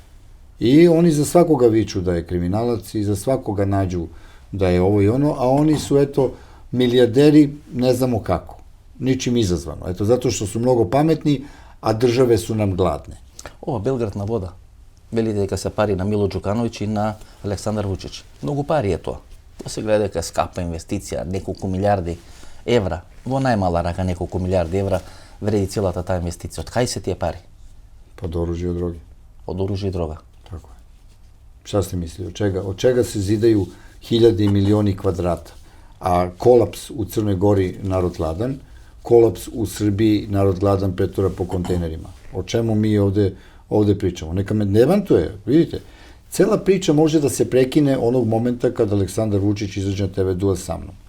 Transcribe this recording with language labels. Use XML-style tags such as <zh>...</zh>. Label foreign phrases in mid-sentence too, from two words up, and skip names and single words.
<sr>I oni za svakoga viču da je kriminalac i za svakoga nađu da je ovo i ono, a oni su, eto, milijarderi, ne znamo kako. Ničim izazvano. Eto, zato što su mnogo pametni, a države su nam gladne. Ova Belgrad na voda.</sr> <mk>Veli дека се пари на Мило Ѓукановиќ и на Александар Вучич. Многу пари е тоа. Тоа се гледа дека скапа инвестиција, неколку милиарди евра, во најмала рака неколку милиарди евра вреди целата таа инвестиција. Од кај се тие пари? Од оружје и droge. Од оружје и дрога.</mk> <sr>Тако е. Šta ste mislili? Od čega se zidaju hiljade i milioni kvadrata? A kolaps u Crnoj Gori, narod gladan, kolaps u Srbiji, narod gladan, pretura po kontejnerima. O čemu mi ovde pričamo? Neka me demantuje, vidite. Cela priča može da se prekine onog momenta kad Aleksandar Vučić izađe na TV duel sa mnom.</sr>